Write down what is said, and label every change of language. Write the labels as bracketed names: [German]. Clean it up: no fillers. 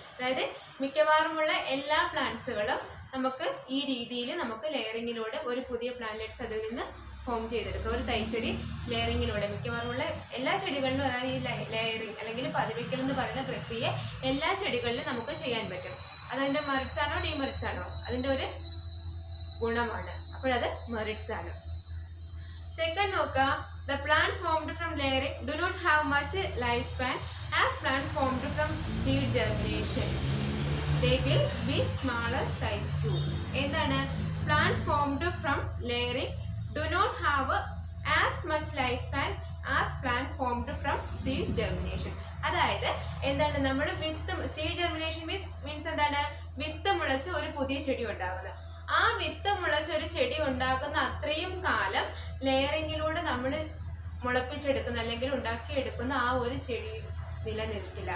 [Malayalam] അതായത് മിക്കവാറുമുള്ള എല്ലാ പ്ലാന്റ്സുകളും നമുക്ക് ഈ രീതിയിൽ നമുക്ക് ലെയറിങ്ങിലൂടെ ഒരു പുതിയ പ്ലാന്റ്ലെറ്റ്സ് അതിൽ നിന്ന് ഫോം ചെയ്തെടുക്കുക. ഒരു തൈച്ചെടി ലെയറിങ്ങിലൂടെ മിക്കവാറുമുള്ള എല്ലാ ചെടികളിലും, അതായത് ഈ ലെയറിങ് അല്ലെങ്കിൽ പതിവയ്ക്കൽ എന്ന് പറയുന്ന പ്രക്രിയ എല്ലാ ചെടികളിലും നമുക്ക് ചെയ്യാൻ പറ്റും. അതതിൻ്റെ മെറിറ്റ്സ് ആണോ ഡിമെറിറ്റ്സ് ആണോ? അതിൻ്റെ ഒരു ഗുണമാണ്. അപ്പോഴത് മെറിറ്റ്സ് ആണ്. സെക്കൻഡ് നോക്കുക, [English] the plants formed from layering do not have much lifespan as plants formed from seed germination. They will be smaller size too. [Malayalam] എന്താണ്? [English] Plants formed from layering do not have as much lifespan as plants formed from seed germination. [Malayalam] അതായത് എന്താണ്, നമ്മൾ വിത്ത് [English] seed germination means [Malayalam] എന്താണ്? വിത്ത് മുളച്ച് ഒരു പുതിയ ചെടി ഉണ്ടാകുന്നത്. ആ വിത്ത് മുളച്ച് ഒരു ചെടി ഉണ്ടാക്കുന്ന അത്രയും കാലം ലെയറിങ്ങിലൂടെ നമ്മൾ മുളപ്പിച്ചെടുക്കുന്ന അല്ലെങ്കിൽ ഉണ്ടാക്കിയെടുക്കുന്ന ആ ഒരു ചെടി നിലനിൽക്കില്ല.